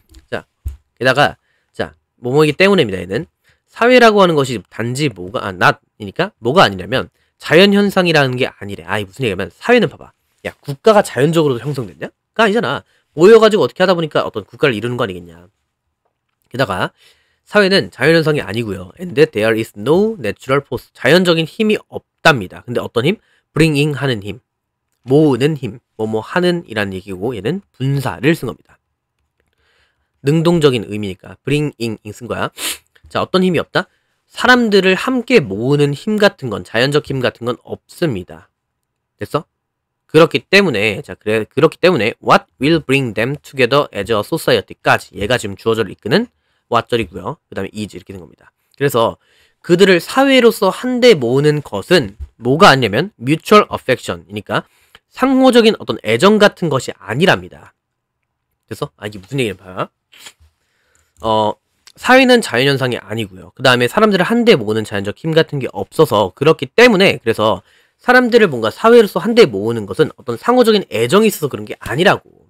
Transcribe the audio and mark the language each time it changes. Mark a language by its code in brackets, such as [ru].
[ko] 자, 게다가 자, 뭐뭐이기 때문에입니다. 얘는 사회라고 하는 것이 단지 not이니까 뭐가 아니냐면 자연현상이라는 게 아니래. 무슨 얘기냐면 사회는 봐봐. 야, 국가가 자연적으로 형성됐냐? 그거 아니잖아. 모여가지고 어떻게 하다 보니까 어떤 국가를 이루는 거 아니겠냐. 게다가 사회는 자연현상이 아니고요. [en] And that there is no natural force. [ko] 자연적인 힘이 없답니다. 근데 어떤 힘? bringing 하는 힘. 모으는 힘. 뭐뭐 하는 이라는 얘기고 얘는 분사를 쓴 겁니다. 능동적인 의미니까 bringing 쓴 거야. 자, 어떤 힘이 없다? 사람들을 함께 모으는 힘 같은 건, 자연적 힘 같은 건 없습니다. 됐어? 그렇기 때문에 [en] what will bring them together as a society [ko] 까지 얘가 지금 주어절을 이끄는 what절이고요. 그 다음에 is 이렇게 된 겁니다. 그래서 그들을 사회로서 한데 모으는 것은 뭐가 아니냐면 [en] mutual affection [ko] 이니까 상호적인 어떤 애정 같은 것이 아니랍니다. 됐어? 이게 무슨 얘기를 봐요? 사회는 자연현상이 아니고요. 그 다음에 사람들을 한데 모으는 자연적 힘 같은 게 없어서 그렇기 때문에 그래서 사람들을 뭔가 사회로서 한데 모으는 것은 어떤 상호적인 애정이 있어서 그런 게 아니라고.